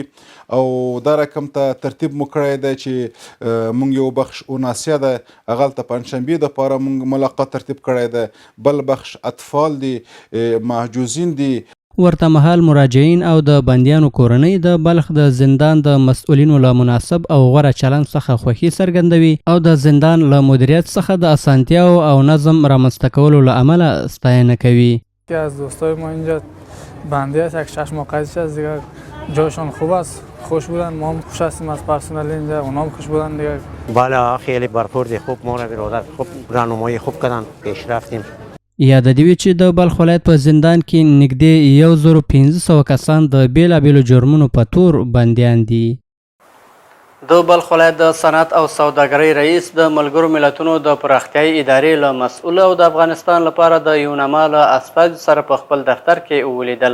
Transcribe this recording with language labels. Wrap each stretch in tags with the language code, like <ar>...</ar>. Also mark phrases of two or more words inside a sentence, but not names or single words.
<ps>او دا رقم ته ترتیب مو کړی دی چې موږ یو بخش اوناسیه ده، هغه هلته پنجشنبې دپاره موږ ملاقات ترتیب کړی دی، بل بخش اطفال دي، محجوزین دي. ورته مهال مراجعین او د بندیانو کورنۍ د بلخ د زندان د مسؤلینو له مناسب او غوره چلند څخه خوښي څرګندوي او د زندان له مدیریت څخه د اسانتیاو او نظم رامنځته کولو له امله ستاینه کوي.</ps> <fa>یکی از دوستای ما اینجا بندی است، یک 6 ماه قیدش است دیگه، جایشان خوب است، خوش بودن، ما هم خوش هستیم از پرسنل اینجا، اونا هم خوش بودن دیگه. بله خیلی برپرد خوب، ما را برادر خوب راهنمایی خوب کردن، پیش رفتیم.</fa> <ps>یاد دې وي چې د بلخ ولایت په زندان کې نږدې 1500 کسان د بېلابېلو جرمونو په تور بندیان دي. د بلخ ولایت د صنعت او سوداګرۍ رئیس د ملګرو ملتونو د پراختیایي ادارې له مسؤل او د افغانستان لپاره د یوناما له استازي سره په خپل دفتر کې ولیدل.</ps>